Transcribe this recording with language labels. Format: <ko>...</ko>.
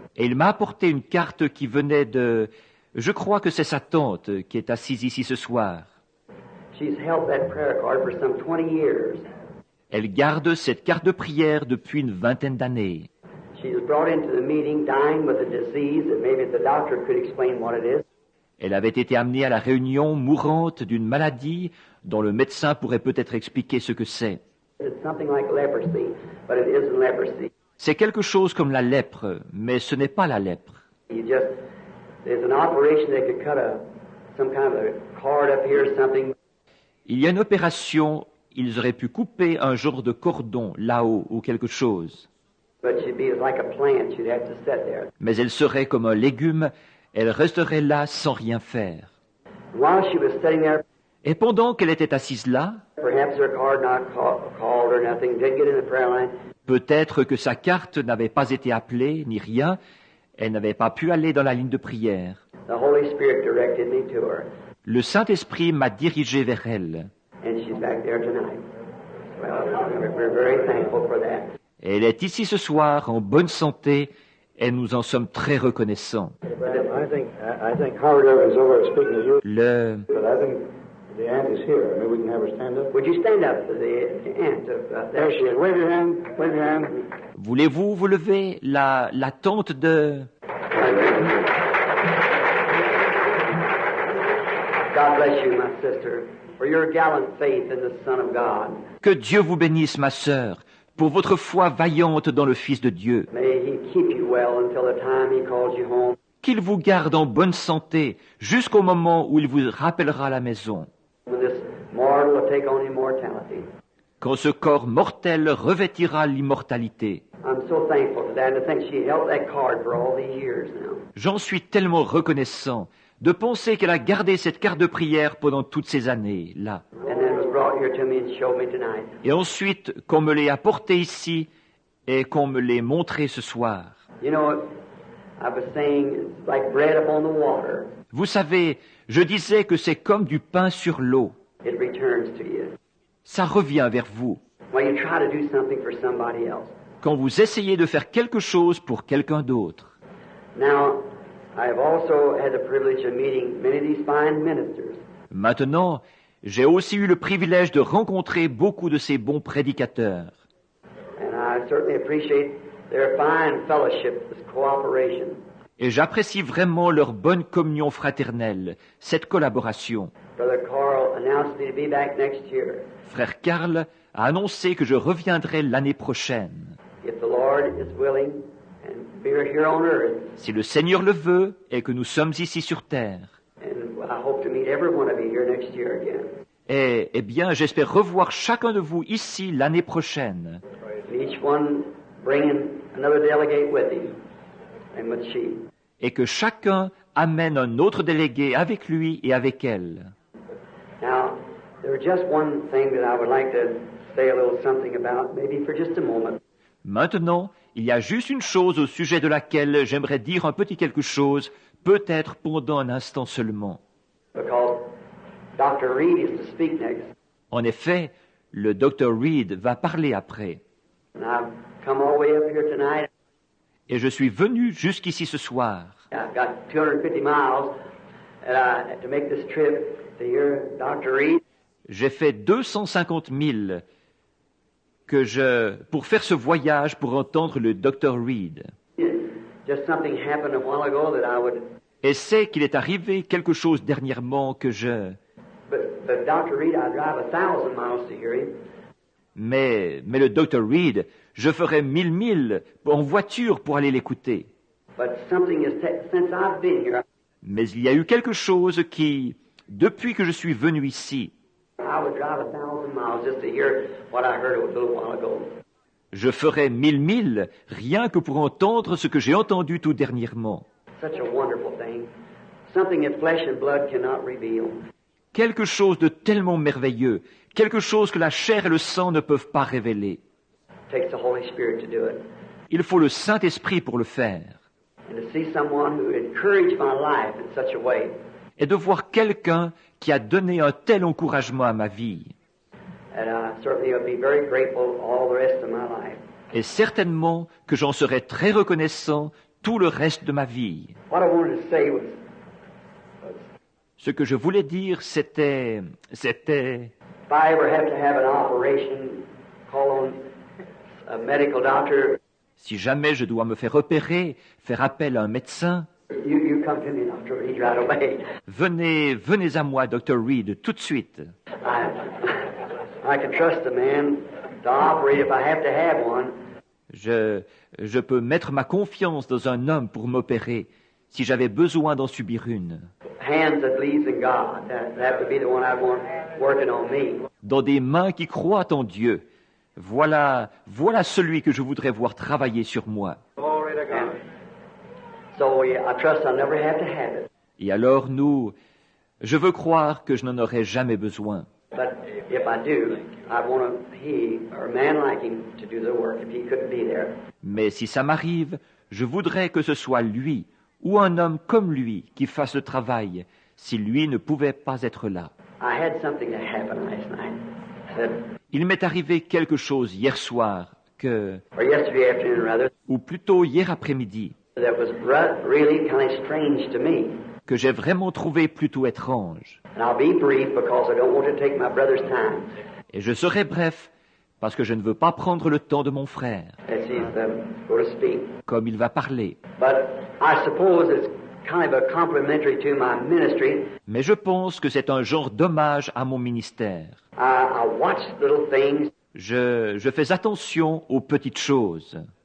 <fr>Et il m'a apporté une carte qui venait de... Je crois que c'est sa tante qui est assise ici ce soir.</fr> <en>She's held that prayer card for some 20 years.</en> <fr>Elle garde cette carte de prière depuis une vingtaine d'années.</fr> <en>She was brought into the meeting dying with a disease that maybe the doctor could explain what it is.</en> <fr>Elle avait été amenée à la réunion mourante d'une maladie dont le médecin pourrait peut-être expliquer ce que c'est.</fr> <en>It's something like leprosy, but it isn't leprosy.</en> <fr>C'est quelque chose comme la lèpre, mais ce n'est pas la lèpre.</fr> <en>There's an operation that could cut some kind of a cord up here or something.</en> <fr>Il y a une opération, ils auraient pu couper un genre de cordon là-haut ou quelque chose.</fr> <en>But she'd be like a plant, she'd have to sit there.</en> <fr>Mais elle serait comme un légume, elle resterait là sans rien faire.</fr> <en>While she was sitting there,</en> <fr>Et pendant qu'elle était assise là,</fr> <en>perhaps her card not called or nothing, didn't get in the prayer line.</en> <fr>Peut-être que sa carte n'avait pas été appelée, ni rien, elle n'avait pas pu aller dans la ligne de prière.</fr> <en>The Holy Spirit directed me to her,</en> <fr>Le Saint-Esprit m'a dirigé vers elle.</fr> <en>and she's back there tonight. Well, we're very thankful for that.</en> <fr>Elle est ici ce soir en bonne santé et nous en sommes très reconnaissants.</fr> <en>I think Howard Evans over there speaking to you,</en> <fr>Le...</fr> <en>but I think the aunt is here. Maybe we can have her stand up. Would you stand up for the aunt of There she is. Wave your hand. Wave your hand.</en> <fr>Voulez-vous vous lever, la tante de...</fr> <en>God bless you, my sister, for your gallant faith in the Son of God.</en> <fr>Que Dieu vous bénisse, ma sœur, pour votre foi vaillante dans le Fils de Dieu.</fr> <en>May He keep you well until the time He calls you home.</en> <fr>Qu'il vous garde en bonne santé jusqu'au moment où il vous rappellera à la maison.</fr> <en>When this mortal will take on immortality.</en> <fr>Quand ce corps mortel revêtira l'immortalité.</fr> <en>I'm so thankful for that, and to think she held that card for all these years now.</en> <fr>J'en suis tellement reconnaissant de penser qu'elle a gardé cette carte de prière pendant toutes ces années, là.</fr> <en>And then it was brought here to me and showed me tonight.</en> <fr>Et ensuite, qu'on me l'ait apporté ici et qu'on me l'ait montré ce soir.</fr> <en>You know, I was saying it's like bread upon the water.</en> <fr>Vous savez, je disais que c'est comme du pain sur l'eau.</fr> <en>It returns to you.</en> <fr>Ça revient vers vous.</fr> <en>When you try to do something for somebody else.</en> <fr>Quand vous essayez de faire quelque chose pour quelqu'un d'autre.</fr> <en>Now, I have also had the privilege of meeting many of these fine ministers.</en> <fr>Maintenant, j'ai aussi eu le privilège de rencontrer beaucoup de ces bons prédicateurs.</fr> <en>And I certainly appreciate their fine fellowship, this cooperation.</en> <fr>Et j'apprécie vraiment leur bonne communion fraternelle, cette collaboration.</fr> <en>Brother Carl announced me to be back next year.</en> <fr>Frère Karl a annoncé que je reviendrai l'année prochaine.</fr> <en>If the Lord is willing, and we're here on earth,</en> <fr>Si le Seigneur le veut et que nous sommes ici sur terre.</fr> <en>and I hope to meet every one of you here next year again.</en> <fr>Et, eh bien, j'espère revoir chacun de vous ici l'année prochaine.</fr> <en>And each one bringing another delegate with him and with she.</en> <fr>Et que chacun amène un autre délégué avec lui et avec elle.</fr> <en>Now, there's just one thing that I would like to say a little something about, maybe for just a moment.</en> <fr>Maintenant, il y a juste une chose au sujet de laquelle j'aimerais dire un petit quelque chose, peut-être pendant un instant seulement.</fr> <en>Because Dr. Reed is to speak next.</en> <fr>En effet, le Dr. Reed va parler après.</fr> <en>And I've come all the way up here tonight.</en> <fr>Et je suis venu jusqu'ici ce soir.</fr> <en>I've got 250 miles to make this trip to hear Dr. Reed.</en> <fr>J'ai fait 250 000 pour faire ce voyage pour entendre le Dr. Reed.</fr> <en>Just something happened a while ago that I would.</en> <fr>Et c'est qu'il est arrivé quelque chose dernièrement que</fr> <en>But Dr. Reed, I drive 1,000 miles to hear him.</en> <fr>Mais le Dr. Reed, je ferais 1000 milles en voiture pour aller l'écouter.</fr> <en>But something since I've been here,</en> <fr>Mais il y a eu quelque chose qui, depuis que je suis venu ici,</fr> <en>I would drive 1,000 miles just to hear what I heard a little while ago.</en> <fr>je ferais 1000 milles rien que pour entendre ce que j'ai entendu tout dernièrement.</fr> <en>Such a wonderful thing. Something that flesh and blood cannot reveal.</en> <fr>Quelque chose de tellement merveilleux, quelque chose que la chair et le sang ne peuvent pas révéler.</fr> <en>It takes the Holy Spirit to do it.</en> <fr>Il faut le Saint-Esprit pour le faire.</fr> <en>And to see someone who encouraged my life in such a way.</en> <fr>Et de voir quelqu'un qui a donné un tel encouragement à ma vie.</fr> <en>And I certainly would be very grateful all the rest of my life.</en> <fr>Et certainement que j'en serai très reconnaissant tout le reste de ma vie.</fr> <en>What I wanted to say was</en> <fr>Ce que je voulais dire, c'était...</fr> <en>if I ever have to have an operation, call on a medical doctor,</en> <fr>Si jamais je dois me faire opérer, faire appel à un médecin,</fr> <en>you come to me, Dr. Reed, right away.</en> <fr>venez à moi, Dr. Reed, tout de suite.</fr> <en>I can trust a man to operate if I have to have one.</en> <fr>Je peux mettre ma confiance dans un homme pour m'opérer, si j'avais besoin d'en subir une.</fr> <en>Hands that believes in God. That would be the one I want working on me.</en> <fr>Dans des mains qui croient en Dieu. Voilà celui que je voudrais voir travailler sur moi.</fr> <en>Glory to God. So I trust I'll never have to have it.</en> <fr>Et alors je veux croire que je n'en aurai jamais besoin.</fr> <en>But if I do, I want he or a man like him to do the work if he couldn't be there.</en> <fr>Mais si ça m'arrive, je voudrais que ce soit lui, ou un homme comme lui, qui fasse le travail, si lui ne pouvait pas être là.</fr> <en>I had something that happened last night. That,</en> <fr>Il m'est arrivé quelque chose hier soir,</fr> <en>or yesterday afternoon rather,</en> <fr>ou plutôt hier après-midi,</fr> <en>that was really kind of strange to me.</en> <fr>que j'ai vraiment trouvé plutôt étrange.</fr> <en>And I'll be brief because I don't want to take my brother's time.</en> <fr>Et je serai bref, parce que je ne veux pas prendre le temps de mon frère,</fr> <en>As he's going to speak.</en> <fr>comme il va parler.</fr> <en>But I suppose it's kind of a complimentary to my ministry.</en> <fr>Mais je pense que c'est un genre d'hommage à mon ministère.</fr> <en>I watch little things.</en> <fr>Je fais attention aux petites choses.</fr>